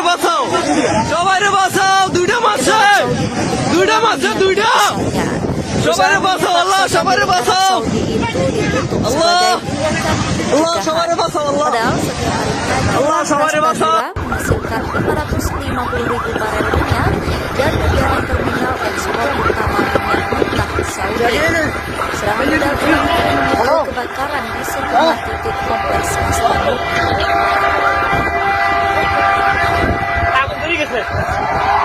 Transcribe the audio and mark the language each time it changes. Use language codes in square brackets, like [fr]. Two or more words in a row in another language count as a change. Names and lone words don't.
[bn] বাঁচাও সবারে বাঁচাও দুইটা মারছে দুইটা সবারে বাঁচাও আল্লাহ সবারে বাঁচাও আল্লাহ আল্লাহ সবারে বাঁচাও আল্লাহ আল্লাহ সবারে বাঁচাও [id] menghasilkan 550.000 barel minyak dan menjadi terminal ekspor utama minyak mentah Saudi. Serangan rudal memicu kebakaran di sejumlah titik kompleks Ras Tanura.